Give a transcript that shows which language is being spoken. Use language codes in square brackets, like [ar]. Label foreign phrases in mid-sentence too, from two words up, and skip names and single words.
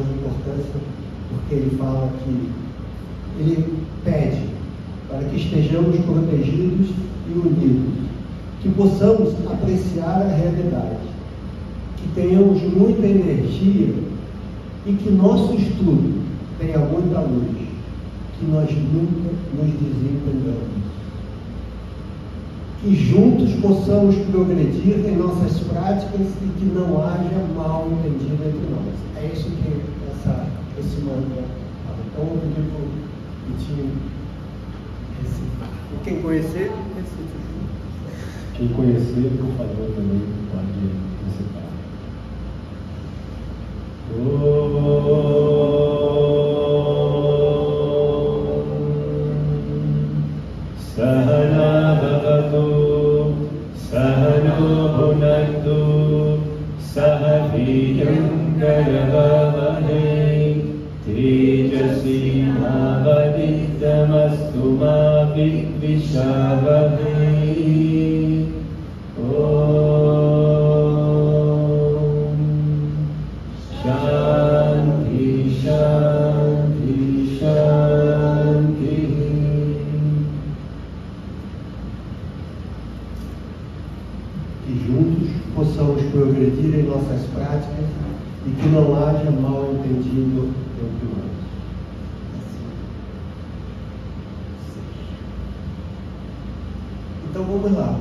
[pt] de importância, porque ele fala que ele pede para que estejamos protegidos e unidos, que possamos apreciar a realidade, que tenhamos muita energia e que nosso estudo tenha muita luz, que nós nunca nos desentendamos, que juntos possamos progredir em nossas práticas e que não haja mal entendido entre nós. É isso que esse mantra fala. Então eu pedi para o Vitinho recitar. Quem conhecer, recite. Quem conhecer, por favor, também pode recitar. [sa] सह नाववतु, सह नौ भुनक्तु, सह वीर्यं करवावहै, तेजस्वि नावधीतमस्तु मा विद्विषावहै. शान्तिः, शान्तिः, शान्तिः. [pt] Que juntos possamos progredir em nossas práticas e que não haja mal entendido entre nós. Então vamos lá.